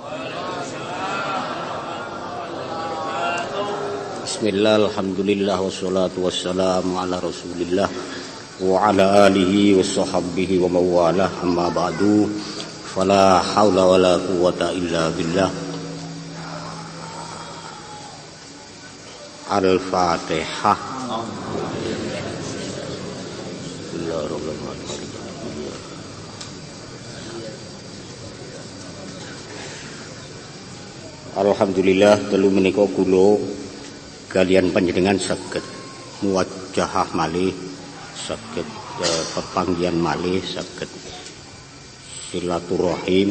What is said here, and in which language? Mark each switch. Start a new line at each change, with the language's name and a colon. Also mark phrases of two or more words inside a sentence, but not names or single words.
Arabic: بسم الله، الحمد لله، والصلاة والسلام على رسول الله وعلى آله وصحبه ومن والاه، أما بعد. فلا حول ولا قوة إلا بالله. Al-Fatihah. Bismillahirrahmanirrahim.
Javanese: Alhamdulillah telu menika kula kalian panjenengan saged muwajjahah malih, saged pepanggihan malih, saged silaturahim.